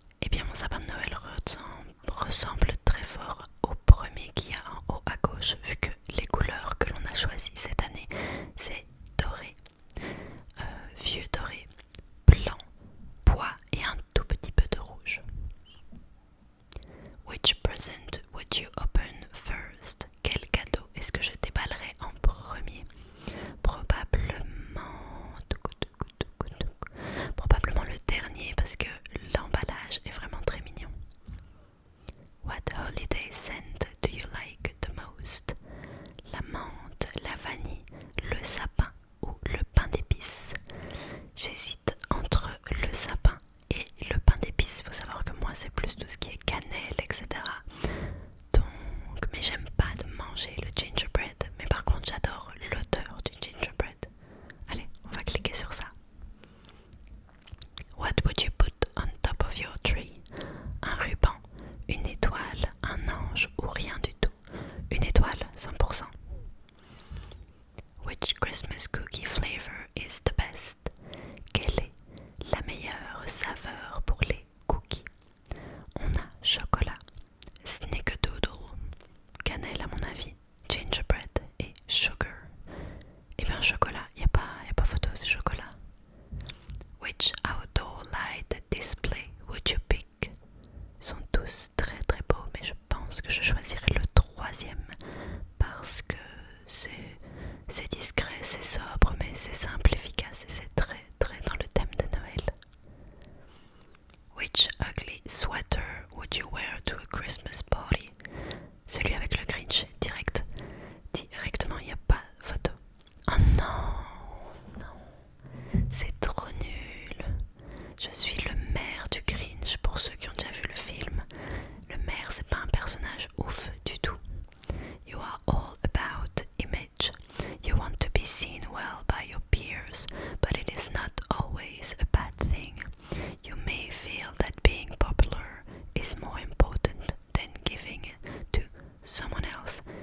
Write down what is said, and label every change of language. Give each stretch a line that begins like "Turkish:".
French: Eh bien, mon sapin de Noël ressemble très fort au premier qu'il y a en haut à gauche, vu que les couleurs que l'on a choisies cette année, c'est doré, vieux doré, blanc, bois et un tout petit peu de rouge.
English: Which present would you open first?
French: Quel cadeau est-ce que je déballerais en premier? Probablement le dernier parce que l'emballage est vraiment très mignon.
English: What holiday scent do you like the most?
French: La menthe, la vanille, le sapin ou le pain d'épices? J'hésite entre le sapin et le pain d'épices. Il faut savoir que moi c'est plus tout ce qui est cannelle, etc. Donc, mais j'aime pas de manger le gingerbread. Mais par contre j'adore l'odeur du gingerbread. Allez, on va cliquer sur ça.
English: What would you put on top of your tree?
French: Un ruban, une étoile, un ange ou rien du tout? Une étoile, 100%.
English: Which Christmas cookie flavor is the best?
French: Quelle est la meilleure saveur pour les cookies? On a chocolat, snickerdoodle, cannelle à mon avis, gingerbread et sugar. Et bien chocolat, y a pas photo, c'est chocolat.
English: Which outdoor light display would you pick?
French: Ils sont tous très très beaux, mais je pense que je choisirai le troisième parce que c'est discret, c'est sobre, mais c'est simple, efficace et c'est très très dans le thème de Noël.
English: Which ugly sweater would you wear to a Christmas party?
French: Celui avec le Grinch, direct. Directement, il n'y a pas photo. Oh non, non, c'est trop nul. Je suis le maire du Grinch pour ceux qui ont déjà vu le film. Le maire, c'est pas un personnage ouf du tout.
English: You are all about image. You want to be seen well by your peers, but it is not always a bad thing. You may feel that being popular is more important than giving to someone else.